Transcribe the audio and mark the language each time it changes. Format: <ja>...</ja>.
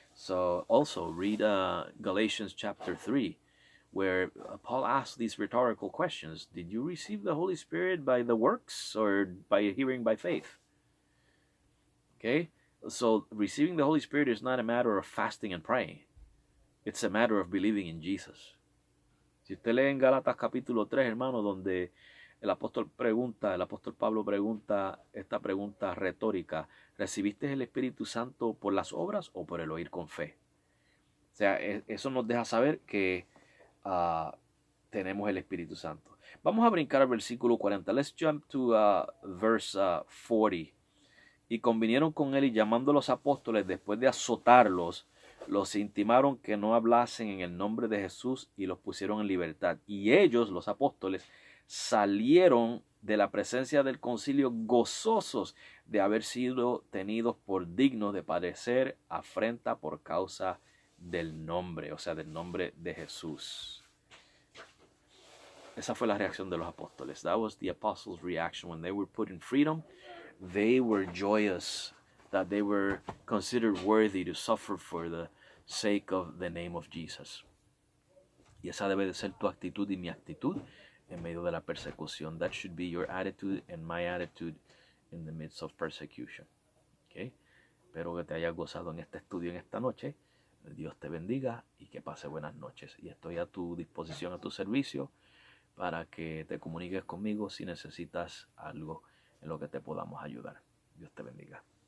<en>So also read Galatians chapter 3, where Paul asks these rhetorical questions. Did you receive the Holy Spirit by the works or by hearing by faith? Okay. So receiving the Holy Spirit is not a matter of fasting and praying. It's a matter of believing in Jesus.</en> <es>Si usted lee en Gálatas capítulo 3, hermano, donde el apóstol Pablo pregunta esta pregunta retórica: ¿recibiste el Espíritu Santo por las obras o por el oír con fe? O sea, eso nos deja saber que tenemos el Espíritu Santo. Vamos a brincar al versículo 40.</es> <en>Let's jump to verse 40.</en> <es>Y convinieron con él, y llamando a los apóstoles, después de azotarlos, los intimaron que no hablasen en el nombre de Jesús y los pusieron en libertad. Y ellos, los apóstoles, salieron de la presencia del concilio gozosos de haber sido tenidos por dignos de padecer afrenta por causa del nombre, o sea, del nombre de Jesús. Esa fue la reacción de los apóstoles.</es> <en>That was the apostles' reaction when they were put in freedom. They were joyous that they were considered worthy to suffer for the sake of the name of Jesus.</en> <es>Y esa debe de ser tu actitud y mi actitud en medio de la persecución.</es> <en>That should be your attitude and my attitude in the midst of persecution. Okay?</en> <es>Espero que te hayas gozado en este estudio en esta noche. Dios te bendiga y que pase buenas noches. Y estoy a tu disposición, a tu servicio, para que te comuniques conmigo si necesitas algo en lo que te podamos ayudar. Dios te bendiga.</es>